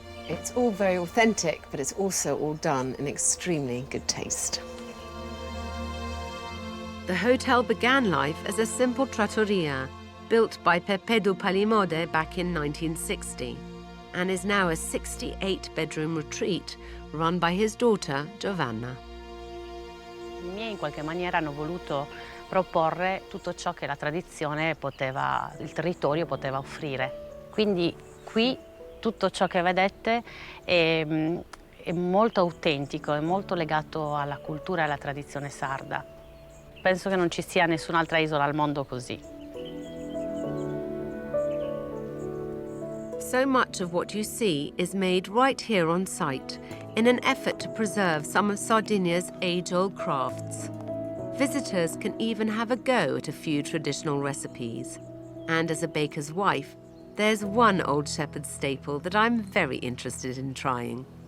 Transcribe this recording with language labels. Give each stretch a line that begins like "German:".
English: It's all very authentic, but it's also all done in extremely good taste. The hotel began life as a simple trattoria built by Pepe Palimode back in 1960 and is now a 68-bedroom retreat run by his daughter Giovanna.
Italian: I miei in qualche maniera hanno voluto proporre tutto ciò che la tradizione poteva, il territorio poteva offrire. Quindi qui tutto ciò che vedete è molto autentico, è molto legato alla cultura e alla tradizione sarda. Penso che non ci sia nessun'altra isola al mondo così.
English: So much of what you see is made right here on site in an effort to preserve some of Sardinia's age-old crafts. Visitors can even have a go at a few traditional recipes. And as a baker's wife, there's one old shepherd's staple that I'm very interested in trying.